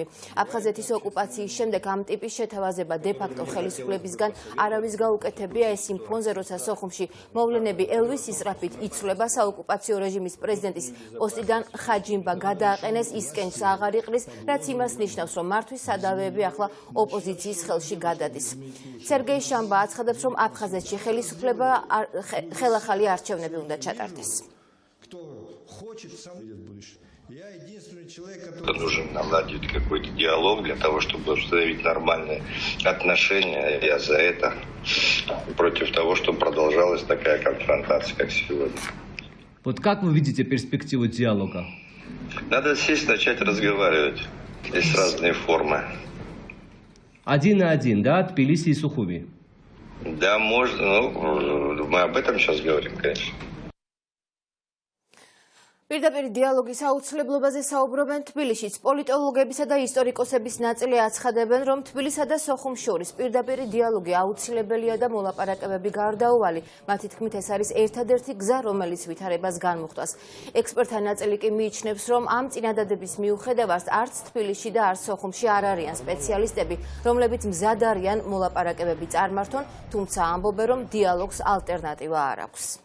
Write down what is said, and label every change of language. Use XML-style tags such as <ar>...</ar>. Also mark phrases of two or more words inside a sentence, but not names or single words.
<ka>აფხაზეთის ოკუპაციის შემდეგ ამ ტიპის შეთავაზება დე-ფაქტო ხელისუფლებისგან არავის გაუკეთებია ეს იმ ფონზე, როცა სოხუმში მოვლენები ელვის ისრაფით იცვლება საოკუპაციო რეჟიმის პრეზიდენტის პოსტიდან ხაჯიმბა გადააყენეს ისკენს აღარ იყრის, რაც იმას ნიშნავს, რომ მართვის სადავეები ახლა ოპოზიციის ხელში გადადის. სერგეი შამბა აცხადებს, რომ აფხაზეთში ხელისუფლება ხელახალი არჩევნები უნდა ჩატარდეს.</ka> <ru>Нужно наладить какой-то диалог для того, чтобы установить нормальные отношения. Я за это против того, чтобы продолжалась такая конфронтация, как сегодня. Вот как вы видите перспективу диалога? Надо сесть, начать разговаривать. Есть разные формы. 1 на 1, да, Тбилиси и Сухуми? Да, можно. Ну, мы об этом сейчас говорим, конечно.</ru> <ka>პირდაპირ დიალოგის აუცილებლობაზე საუბრობენ თბილისშიც. პოლიტოლოგებისა და ისტორიკოსების ნაწილი აცხადებენ, რომ თბილისსა და სოხუმს შორის პირდაპირ დიალოგი აუცილებელია და მოლაპარაკებები გარდაუვალი. მათი თქმით, ეს არის ერთადერთი გზა, რომელიც ვითარებას განმუხტავს. ექსპერტთა ნაწილი კი მიიჩნევს, რომ ამ წინადადების მიუხედავად არც თბილისში და არც სოხუმში არ არიან სპეციალისტები, რომლებიც მზად არიან მოლაპარაკებები წარმართონ, თუმცა ამბობენ, რომ დიალოგს ალტერნატივა არ აქვს.</ka>